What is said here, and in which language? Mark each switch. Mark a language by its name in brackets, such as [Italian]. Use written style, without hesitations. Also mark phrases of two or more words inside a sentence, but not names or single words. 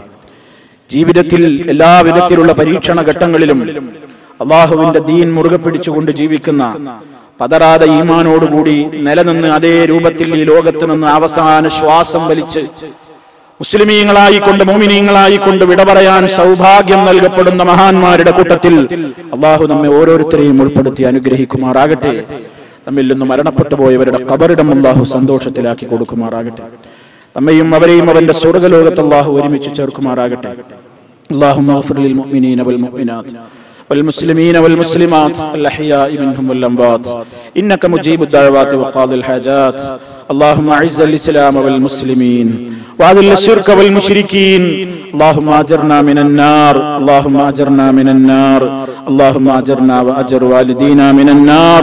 [Malayalam] ജീവിതത്തിൽ എല്ലാ വിധത്തിലുള്ള പരീക്ഷണ ഘട്ടങ്ങളിലും അള്ളാഹുവിന്റെ ദീൻ മുറുകെ പിടിച്ചുകൊണ്ട് ജീവിക്കുന്ന, പതറാതെ ഈമാനോടുകൂടി നിലനിന്ന് അതേ രൂപത്തിൽ ഈ ലോകത്ത് നിന്ന് അവസാന ശ്വാസം വലിച്ച് മുസ്ലിമീങ്ങളായിക്കൊണ്ട്, മോമിനീങ്ങളായിക്കൊണ്ട് വിട പറയാൻ സൗഭാഗ്യം നൽകപ്പെടുന്ന മഹാന്മാരുടെ കൂട്ടത്തിൽ അള്ളാഹു നമ്മെ ഓരോരുത്തരെയും ഉൾപ്പെടുത്തി അനുഗ്രഹിക്കുമാറാകട്ടെ. നമ്മിൽ നിന്ന് മരണപ്പെട്ടു പോയവരുടെ ഖബറിടം അള്ളാഹു സന്തോഷത്തിലാക്കി കൊടുക്കുമാറാകട്ടെ. നമ്മയും അവരെയും അവന്റെ സ്വർഗ്ഗലോകത്ത് അള്ളാഹു ഒരുമിച്ച് ചേർക്കുമാറാകട്ടെ. [Arabic] اللهم اغفر للمؤمنين والمؤمنات والمسلمين والمسلمات الأحياء منهم والأموات إنك مجيب الدعوات وقاضي الحاجات. اللهم أعز الإسلام والمسلمين وأذل الشرك والمشركين. اللهم أجرنا من النار، اللهم أجرنا من النار، اللهم أجرنا وأجر والدينا من النار.